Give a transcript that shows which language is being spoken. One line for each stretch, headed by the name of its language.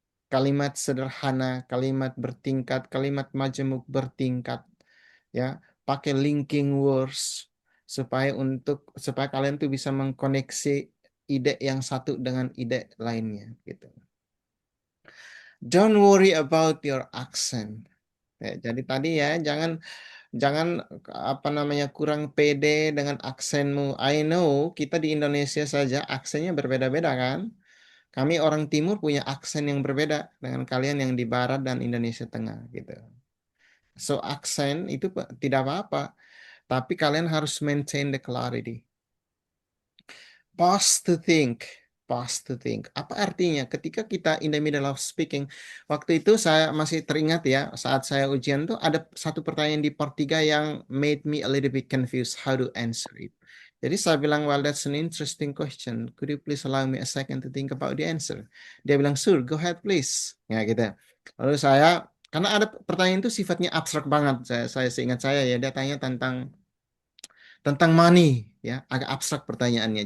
Indonesian: Kalimat sederhana, kalimat bertingkat, kalimat majemuk bertingkat. Ya, pakai linking words supaya kalian tuh bisa mengkoneksi ide yang satu dengan ide lainnya gitu.
English: Don't worry about your accent.
Indonesian: Ya, jadi tadi ya jangan apa namanya kurang pede dengan aksenmu.
English: I know
Indonesian: kita di Indonesia saja aksennya berbeda-beda kan. Kami orang timur punya aksen yang berbeda dengan kalian yang di barat dan Indonesia tengah gitu. So aksen itu tidak apa-apa, tapi kalian harus
English: maintain the clarity. Pause to think. Pause to think.
Indonesian: Apa artinya? Ketika kita
English: in the middle of speaking,
Indonesian: waktu itu saya masih teringat ya, saat saya ujian tuh ada satu pertanyaan di part 3 yang
English: made me a little bit confused how to answer it.
Indonesian: Jadi saya bilang,
English: well, that's an interesting question. Could you please allow me a second to think about the answer?
Indonesian: Dia bilang,
English: sure, go ahead please.
Indonesian: Ya gitu. Lalu saya, karena ada pertanyaan itu sifatnya abstrak banget. Saya seingat saya ya, dia tanya tentang money ya, agak abstrak pertanyaannya.